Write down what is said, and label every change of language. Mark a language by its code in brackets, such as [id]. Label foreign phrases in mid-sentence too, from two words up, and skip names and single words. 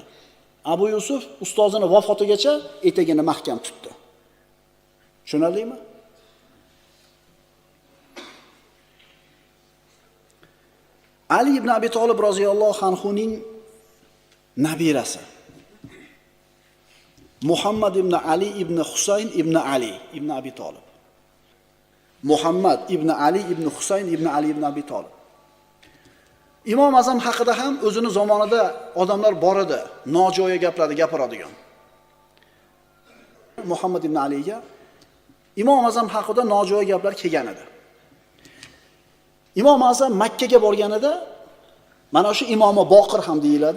[uz] Abu Yusuf ustozini vafotigacha etagini mahkam tutdi. Tushunarlimi? Ali ibn Abi Talib roziyallohu anhuning nabirasi Muhammad ibn Ali ibn Husayn ibn Ali ibn Abi Talib. Muhammad ibn Ali ibn Husayn ibn Ali ibn Abi Talib. Imom Azam haqida ham o'zini zamonida odamlar bor edi, nojo'ya gaplarni gapiradigan. Muhammad ibn Aliga Imom Azam haqida nojo'ya gaplar kelgan edi. Imom Azam Makka ga borganida mana shu Imomi Boqir ham deyiladi.